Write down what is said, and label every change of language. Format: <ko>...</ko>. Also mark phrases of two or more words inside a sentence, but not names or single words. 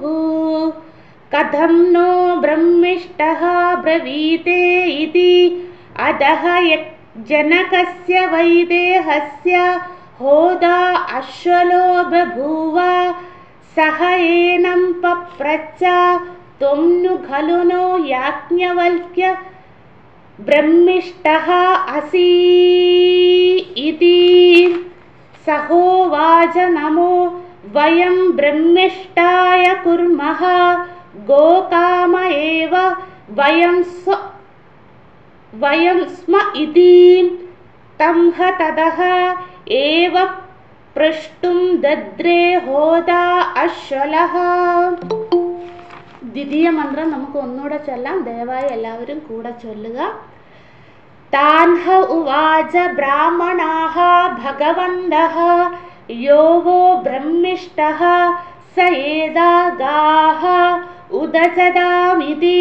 <sa>കഥം നോ ബ്രഹ്മിഷ്ടഃ ബ്രവീതേ ഇതി. അധഃ ജനകസ്യ വൈദേഹസ്യ ഹോതാ അശ്വലോ ബഭൂവ. സഹ ഏനം പപ്രച്ഛ ത്വം नु खलु नो याज्ञवल्क्य ब्रह्मिष्ठः असि इति. सहोवाच नमो वयं ब्रह्मिष्ठाय कुर्मः गोकाम एव वयं स्म इति. तं ह ततः एव प्रष्टुं दद्रे होदा अश्वलः.</sa> <ml>ദ്വിതീയ മന്ത്രം നമുക്ക് ഒന്നുകൂടെ ചൊല്ലാം. ദയവായി എല്ലാവരും കൂടെ ചൊല്ലുക.</ml> <sa>താൻ ഹ ഉവാച ബ്രാഹ്മണാഃ ഭഗവന്തഃ യോ വോ ബ്രഹ്മിഷ്ടഃ സ ഏതാ ഗാഃ ഉദജതാമിതി.</sa>